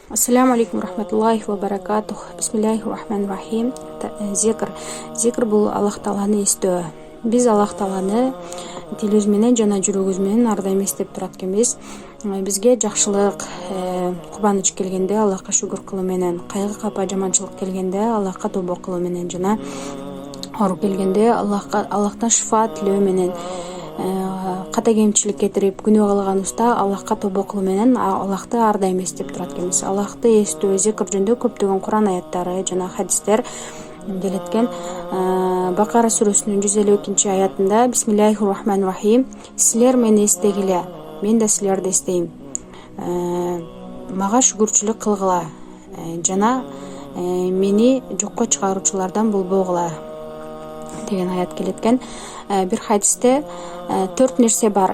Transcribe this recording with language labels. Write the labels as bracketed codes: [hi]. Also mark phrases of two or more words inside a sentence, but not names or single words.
[ar] السلام عليكم رحمة الله وبركاته. بسم الله الرحمن الرحيم. [ky] Зикр бул Аллах Тааланы эстөө. Биз Аллах Тааланы тилибиз менен жана жүрөгүбүз менен ар дайым эстеп турат экенбиз. Бизге жакшылык, кубаныч келгенде Аллахка шүгүр кылуу менен, кайгы капа жаманчылык келгенде Аллахка тобо кылуу менен жана ооруп келгенде Аллахтан шифа тилөө менен, ката кемчилик кетирип күнөө кылганыбызда Аллахка тобо кылуу менен Аллахты ар дайым эстеп турат экенбиз. Аллахты эстөө, зикр жөнүндө көптөгөн Куран аяттары жана хадистер келеткен. Бакара сүрөсүнүн 152-аятында [ar] بسم الله الرحمن الرحيم. [ky] Силер мени эстегиле, мен да силерди эстейм. Мага шүгүрчүлүк кылгыла жана мени жокко чыгаруучулардан болбогула деген аят келеткен. Бир хадисте 4 нерсе бар.